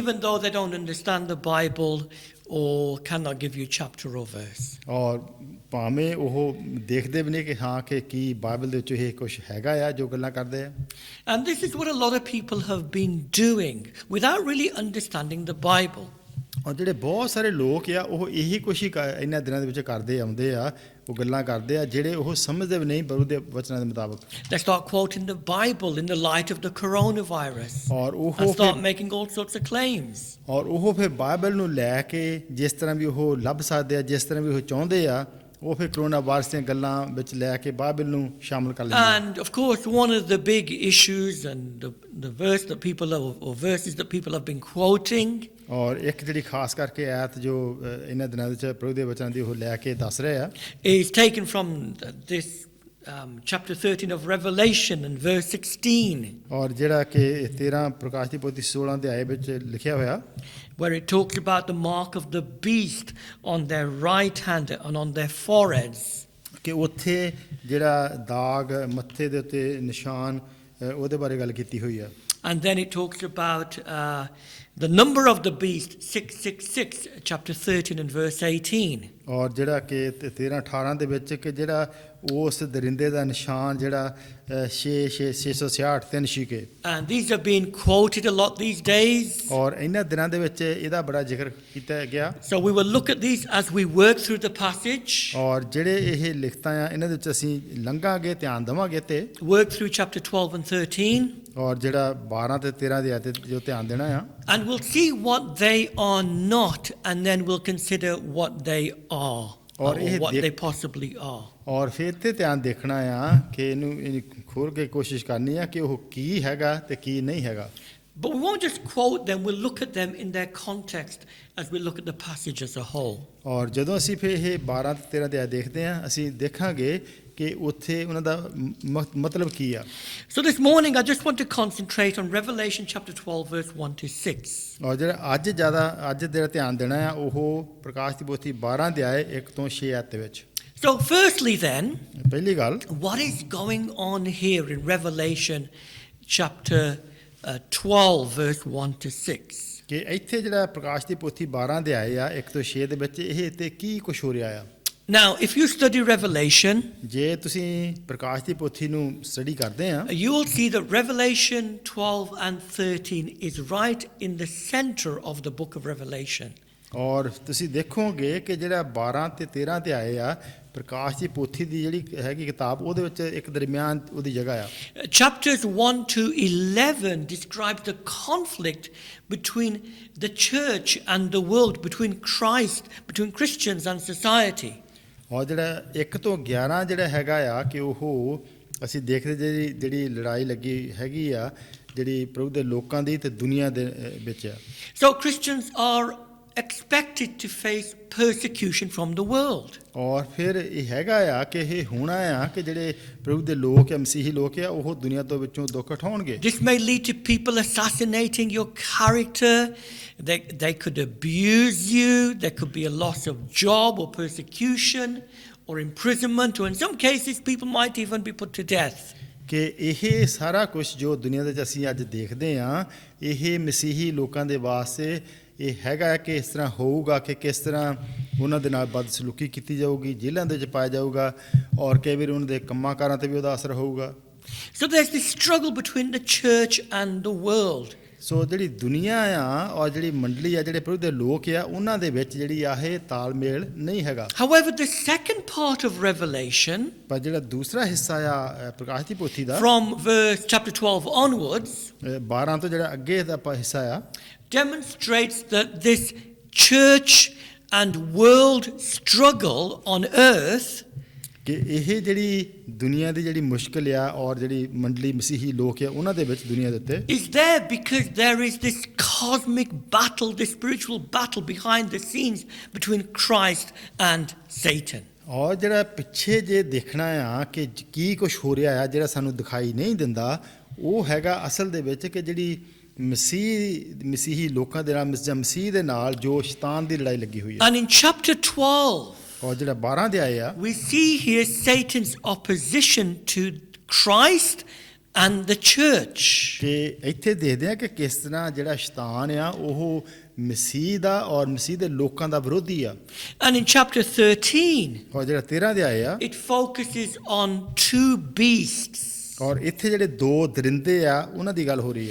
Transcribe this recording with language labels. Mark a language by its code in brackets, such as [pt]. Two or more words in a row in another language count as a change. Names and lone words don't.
[en] Even though they don't understand the Bible or cannot give you chapter or verse. [pa] ਔਰ ਭਾਵੇਂ ਉਹ ਦੇਖਦੇ ਵੀ ਨਹੀਂ ਕਿ ਹਾਂ ਕਿ ਕੀ ਬਾਈਬਲ ਦੇ ਵਿੱਚ ਇਹ ਕੁਝ ਹੈਗਾ ਆ ਜੋ ਗੱਲਾਂ ਕਰਦੇ ਆ [en] And this is what a lot of people have been doing without really understanding the Bible. [pa] ਔਰ ਜਿਹੜੇ ਬਹੁਤ ਸਾਰੇ ਲੋਕ ਆ ਉਹ ਇਹੀ ਕੁਛ ਹੀ ਇਹਨਾਂ ਦਿਨਾਂ ਦੇ ਵਿੱਚ ਕਰਦੇ ਆਉਂਦੇ ਆ ਉਹ ਗੱਲਾਂ ਕਰਦੇ ਆ ਜਿਹੜੇ ਉਹ ਸਮਝਦੇ ਵੀ ਨਹੀਂ ਪ੍ਰਭੂ ਦੇ ਵਚਨਾਂ ਦੇ ਮੁਤਾਬਕ [en] They start quoting the Bible in the light of the coronavirus [pa] ਔਰ [en] and start making all sorts of claims. [pa] ਔਰ ਉਹ ਫਿਰ ਬਾਈਬਲ ਨੂੰ ਲੈ ਕੇ ਜਿਸ ਤਰ੍ਹਾਂ ਵੀ ਉਹ ਲੱਭ ਸਕਦੇ ਆ ਜਿਸ ਤਰ੍ਹਾਂ ਵੀ ਉਹ ਚਾਹੁੰਦੇ ਆ ਉਹ ਫਿਰ ਕਰੋਨਾ ਵਾਇਰਸ ਦੀਆਂ ਗੱਲਾਂ ਵਿੱਚ ਲੈ ਕੇ ਬਾਈਬਲ ਨੂੰ ਸ਼ਾਮਲ ਕਰ ਲੈਂਦੇ [en] And of course, one of the big issues and the verse that people or verses that people have been quoting [pa] ਔਰ ਇੱਕ ਜਿਹੜੀ ਖਾਸ ਕਰਕੇ ਆਇਤ ਜੋ ਇਹਨਾਂ ਦਿਨਾਂ ਵਿੱਚ ਪ੍ਰਭੂ ਦੇ ਵਚਨਾਂ ਦੀ ਉਹ ਲੈ ਕੇ ਦੱਸ ਰਹੇ ਆ [en] is taken from this chapter 13 of Revelation and verse 16. [pa] ਔਰ ਜਿਹੜਾ ਕਿ 13 ਪ੍ਰਕਾਸ਼ ਦੀ ਪੋਥੀ 16 ਅਧਿਆਏ ਵਿੱਚ ਲਿਖਿਆ ਹੋਇਆ [en] Where it talks about the mark of the beast on their right hand and on their foreheads. [pa] ਕਿ ਉੱਥੇ ਜਿਹੜਾ ਦਾਗ ਮੱਥੇ ਦੇ ਉੱਤੇ ਨਿਸ਼ਾਨ ਉਹਦੇ ਬਾਰੇ ਗੱਲ ਕੀਤੀ ਹੋਈ ਆ [en] And then it talks about the number of the beast, 666, chapter 13 and verse 18. [pa] ਔਰ ਜਿਹੜਾ ਕਿ 13 18 ਦੇ ਵਿੱਚ ਕਿ ਜਿਹੜਾ ਉਸ ਦਰਿੰਦੇ ਦਾ ਨਿਸ਼ਾਨ ਜਿਹੜਾ 666 ਤਿੰਨ ਛਿਕੇ [en] And these are being quoted a lot these days. [pa] ਔਰ ਇਹਨਾਂ ਦਿਨਾਂ ਦੇ ਵਿੱਚ ਇਹਦਾ ਬੜਾ ਜ਼ਿਕਰ ਕੀਤਾ ਗਿਆ [en] So we will look at these as we work through the passage, [pa] ਔਰ ਜਿਹੜੇ ਇਹ ਲਿਖਤਾਂ ਆ ਇਹਨਾਂ ਦੇ ਵਿੱਚ ਅਸੀਂ ਲੰਘਾਂਗੇ ਧਿਆਨ ਦੇਵਾਂਗੇ ਤੇ [en] work through chapter 12 and 13, [pa] ਔਰ ਜਿਹੜਾ 12 ਤੇ 13 ਦੇ ਆਇਤ ਜੋ ਧਿਆਨ ਦੇਣਾ ਆ [en] and we'll see what they are not, and then we'll consider what they are, or what they possibly are. [pa] ਔਰ ਫਿਰ ਤੇ ਧਿਆਨ ਦੇਖਣਾ ਆ ਕਿ ਇਹਨੂੰ ਖੋਲ ਕੇ ਕੋਸ਼ਿਸ਼ ਕਰਨੀ ਆ ਕਿ ਉਹ ਕੀ ਹੈਗਾ ਤੇ ਕੀ ਨਹੀਂ ਹੈਗਾ [en] But we won't just quote them, we'll look at them in their context as we look at the passage as a whole. [pa] ਔਰ ਜਦੋਂ ਅਸੀਂ ਫਿਰ ਇਹ 12 ਤੇ 13 ਦੇ ਆਇਤ ਦੇਖਦੇ ਆ ਅਸੀਂ ਦੇਖਾਂਗੇ ਕਿ ਉੱਥੇ ਉਹਨਾਂ ਦਾ ਮਤਲਬ ਕੀ ਆ [en] So this morning I just want to concentrate on Revelation chapter 12 verse 1 to 6. [pa] ਔਰ ਜਿਹੜਾ ਅੱਜ ਜਿਹੜਾ ਧਿਆਨ ਦੇਣਾ ਆ ਉਹ ਪ੍ਰਕਾਸ਼ ਦੀ ਪੋਥੀ 12 ਦੇ ਆਏ 1 ਤੋਂ 6 ਆਇਤ ਦੇ ਵਿੱਚ [en] So firstly then, [pa] ਪਹਿਲੀ ਗੱਲ [en] what is going on here in Revelation chapter 12 verse 1 to 6? [pa] ਕਿ ਇੱਥੇ ਜਿਹੜਾ ਪ੍ਰਕਾਸ਼ ਦੀ ਪੋਥੀ 12 ਦੇ ਆਏ ਆ 1 ਤੋਂ 6 ਦੇ ਵਿੱਚ ਇਹ ਤੇ ਕੀ ਕੁਝ ਹੋ ਰਿਹਾ ਆ [en] Now, if you study Revelation, [pa] ਜੇ ਤੁਸੀਂ ਪ੍ਰਕਾਸ਼ ਦੀ ਪੋਥੀ ਨੂੰ ਸਟੱਡੀ ਕਰਦੇ ਆ [en] you will see that Revelation 12 and 13 is right in the center of the book of Revelation. [pa] ਔਰ ਤੁਸੀਂ ਦੇਖੋਗੇ ਕਿ ਜਿਹੜਾ 12 ਤੇ 13 ਤੇ ਆਏ ਆ ਪ੍ਰਕਾਸ਼ ਦੀ ਪੋਥੀ ਦੀ ਜਿਹੜੀ ਹੈਗੀ ਕਿਤਾਬ ਉਹਦੇ ਵਿੱਚ ਇੱਕ ਦਰਮਿਆਨ ਉਹਦੀ ਜਗ੍ਹਾ ਆ [en] Chapters 1 to 11 describe the conflict between the church and the world, between Christ, between Christians and society. [pa] ਔਰ ਜਿਹੜਾ 1 ਤੋਂ 11 ਜਿਹੜਾ ਹੈਗਾ ਆ ਕਿ ਉਹ ਅਸੀਂ ਦੇਖਦੇ ਜਿਹੜੀ ਲੜਾਈ ਲੱਗੀ ਹੈਗੀ ਆ ਜਿਹੜੀ ਪ੍ਰਭੂ ਦੇ ਲੋਕਾਂ ਦੀ ਤੇ ਦੁਨੀਆ ਦੇ ਵਿੱਚ ਆ [en] So Christians are expected to face persecution from the world. [pa] ਔਰ ਫਿਰ ਇਹ ਹੈਗਾ ਆ ਕਿ ਇਹ ਹੋਣਾ ਆ ਕਿ ਜਿਹੜੇ ਪ੍ਰਭੂ ਦੇ ਲੋਕ ਆ ਮਸੀਹੀ ਲੋਕ ਆ ਉਹ ਦੁਨੀਆ ਤੋਂ ਵਿੱਚੋਂ ਦੁੱਖ ਉਠਾਉਣਗੇ [en] This may lead to people assassinating your character. They could abuse you. There could be a loss of job or persecution or imprisonment, or in some cases people might even be put to death. [pa] ਕਿ ਇਹ ਸਾਰਾ ਕੁਝ ਜੋ ਦੁਨੀਆ ਦੇ ਵਿੱਚ ਅਸੀਂ ਅੱਜ ਦੇਖਦੇ ਆ ਇਹ ਮਸੀਹੀ ਲੋਕਾਂ ਦੇ ਵਾਸਤੇ ਇਹ ਹੈਗਾ ਕਿ ਇਸ ਤਰ੍ਹਾਂ ਹੋਊਗਾ ਕਿ ਕਿਸ ਤਰ੍ਹਾਂ ਉਹਨਾਂ ਦੇ ਨਾਲ ਬਦਸਲੂਕੀ ਕੀਤੀ ਜਾਊਗੀ ਜੇਲ੍ਹਾਂ ਦੇ ਵਿੱਚ ਪਾਇਆ ਜਾਊਗਾ ਔਰ ਕਈ ਵਾਰ ਉਹਨਾਂ ਦੇ ਕੰਮਾਂ ਕਾਰਾਂ 'ਤੇ ਵੀ ਉਹਦਾ ਅਸਰ ਹੋਊਗਾ [en] So there's this struggle between the church and the world. [pa] ਸੋ ਜਿਹੜੀ ਦੁਨੀਆ ਆ ਔਰ ਜਿਹੜੀ ਮੰਡਲੀ ਆ ਜਿਹੜੇ ਪ੍ਰਭੂ ਦੇ ਲੋਕ ਆ ਉਹਨਾਂ ਦੇ ਵਿੱਚ ਜਿਹੜੀ ਆ ਇਹ ਤਾਲਮੇਲ ਨਹੀਂ ਹੈਗਾ [en] However, the second part of Revelation, [pa] ਪਰ ਜਿਹੜਾ ਦੂਸਰਾ ਹਿੱਸਾ ਆ ਪ੍ਰਕਾਸ਼ ਦੀ ਪੋਥੀ ਦਾ [en] from verse chapter 12 onwards, [pa] 12 ਤੋਂ ਜਿਹੜਾ ਅੱਗੇ ਦਾ ਹਿੱਸਾ ਆ [en] demonstrates that this church and world struggle on earth [pa] ਕਿ ਇਹ ਜਿਹੜੀ ਦੁਨੀਆ ਦੀ ਜਿਹੜੀ ਮੁਸ਼ਕਲ ਆ ਔਰ ਜਿਹੜੀ ਮੰਡਲੀ ਮਸੀਹੀ ਲੋਕ ਆ ਉਹਨਾਂ ਦੇ ਵਿੱਚ ਦੁਨੀਆ ਦੇ ਉੱਤੇ [en] is there because there is this cosmic battle, this spiritual battle behind the scenes between Christ and Satan. [pa] ਔਰ ਜਿਹੜਾ ਪਿੱਛੇ ਜੇ ਦੇਖਣਾ ਆ ਕਿ ਕੀ ਕੁਝ ਹੋ ਰਿਹਾ ਆ ਜਿਹੜਾ ਸਾਨੂੰ ਦਿਖਾਈ ਨਹੀਂ ਦਿੰਦਾ ਉਹ ਹੈਗਾ ਅਸਲ ਦੇ ਵਿੱਚ ਕਿ ਜਿਹੜੀ ਮਸੀਹੀ ਲੋਕਾਂ ਦੇ ਨਾਲ ਜਾਂ ਮਸੀਹ ਦੇ ਨਾਲ ਜੋ ਸ਼ੈਤਾਨ ਦੀ ਲੜਾਈ ਲੱਗੀ ਹੋਈ ਹੈ [en] And in chapter 12, [pa] ਔਰ ਜਿਹੜਾ 12 ਦੇ ਆਏ ਆ [en] we see here Satan's opposition to Christ and the church. [pa] ਕਿ ਇੱਥੇ ਦੇਖਦੇ ਆ ਕਿ ਕਿਸ ਤਰ੍ਹਾਂ ਜਿਹੜਾ ਸ਼ੈਤਾਨ ਆ ਉਹ ਮਸੀਹ ਦਾ ਔਰ ਮਸੀਹ ਦੇ ਲੋਕਾਂ ਦਾ ਵਿਰੋਧੀ ਆ [en] And in chapter 13, [pa] ਔਰ ਜਿਹੜਾ 13 ਦੇ ਆਏ ਆ [en] it focuses on two beasts [pa] ਔਰ ਇੱਥੇ ਜਿਹੜੇ ਦੋ ਦਰਿੰਦੇ ਆ ਉਹਨਾਂ ਦੀ ਗੱਲ ਹੋ ਰਹੀ ਆ